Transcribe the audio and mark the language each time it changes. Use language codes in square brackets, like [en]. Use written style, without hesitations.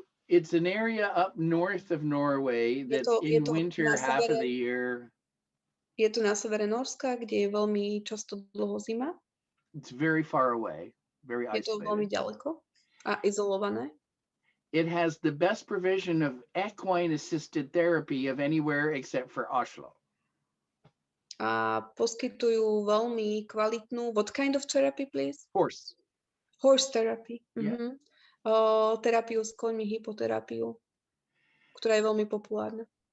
[en] It's an area up north of Norway that's in winter half of the year. [sk] Je to na severe Norska, kde je veľmi často dlho zima. [en] It's very far away, very isolated. [sk] Je to veľmi ďaleko a izolované. [en] It has the best provision of equine-assisted therapy of anywhere except for Oslo. [sk] A poskytujú veľmi kvalitnú, [en] what kind of therapy, please? Horse therapy. Yeah. [sk] Terapiu s koňmi, hypoterapiu, ktorá je veľmi populárna.